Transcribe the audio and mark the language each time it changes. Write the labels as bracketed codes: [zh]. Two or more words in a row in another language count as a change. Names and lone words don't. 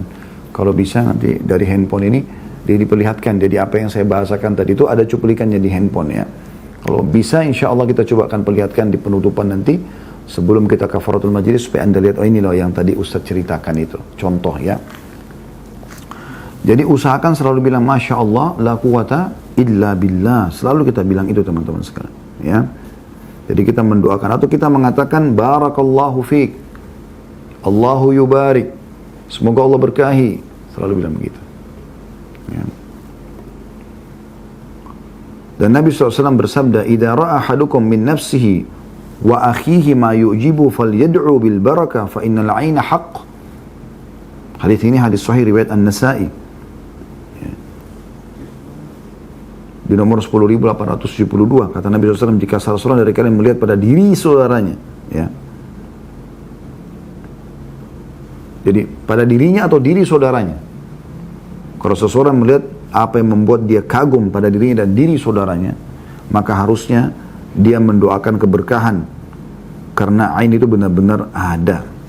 [id] Kalau bisa nanti dari handphone ini, dia diperlihatkan, jadi apa yang saya bahasakan tadi itu ada cuplikannya di handphone ya. Kalau bisa [ar] إن شاء الله [id] kita coba akan perlihatkan di penutupan nanti, sebelum kita [ar] كفارة المجلس, [id] supaya anda lihat, oh ini loh yang tadi Ustaz ceritakan itu, contoh ya. Jadi usahakan selalu bilang [ar] ما شاء الله, لا قوة إلا بالله. [id] Selalu kita bilang itu teman-teman sekalian. Ya. Jadi kita mendoakan atau kita mengatakan [ar] بارك الله فيك، الله يبارك, [id] semoga Allah berkahi. Selalu bilang begitu. Ya. Dan Nabi SAW bersabda, [ar] إذا رأى أحدكم من نفسه وأخيه ما يعجبه فليدع بالبركة فإن العين حق. [id] Hadis ini hadis sahih riwayat An-Nasa'i. Di nomor 10.872 kata Nabi SAW, jika salah seorang dari kalian melihat pada diri saudaranya, ya, jadi pada dirinya atau diri saudaranya, kalau seseorang melihat apa yang membuat dia kagum pada dirinya dan diri saudaranya, maka harusnya dia mendoakan keberkahan, karena ain itu benar-benar ada.